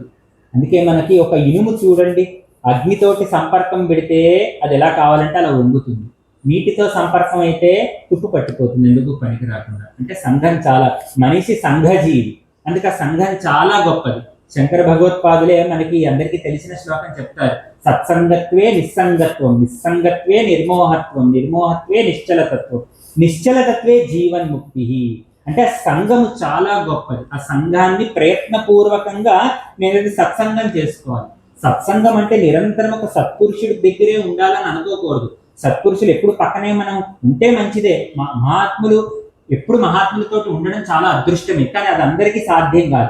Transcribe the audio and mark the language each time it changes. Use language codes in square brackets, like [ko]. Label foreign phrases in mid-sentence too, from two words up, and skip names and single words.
[te] అందుకే మనకి ఒక ఇనుము చూడండి, అగ్నితోటి సంపర్కం పెడితే అది ఎలా కావాలంటే అలా వంగుతుంది. నీటితో సంపర్కం అయితే తుప్పు పట్టిపోతుంది, ఎందుకు పనికి రాకుండా. అంటే సంఘం చాలా, మనిషి సంఘజీవి, అందుకే సంఘం చాలా గొప్పది. శంకర భగవత్పాదులే మనకి అందరికీ తెలిసిన శ్లోకం చెప్తారు. [sa] सत्सङ्गत्वे निस्सङ्गत्वं निस्सङ्गत्वे निर्मोहत्वं निर्मोहत्वे निश्चलतत्त्वं निश्चलतत्त्वे जीवन्मुक्तिः. [te] అంటే సంఘము చాలా గొప్పది. ఆ సంఘాన్ని ప్రయత్నపూర్వకంగా నేను సత్సంగం చేసుకోవాలి. సత్సంగం అంటే నిరంతరం ఒక సత్పురుషుడి దగ్గరే ఉండాలని అనుకోకూడదు. సత్పురుషులు ఎప్పుడు పక్కనే మనం ఉంటే మంచిదే. మహాత్ములు ఎప్పుడు మహాత్ములతో ఉండడం చాలా అదృష్టమే, కానీ అది అందరికీ సాధ్యం కాదు.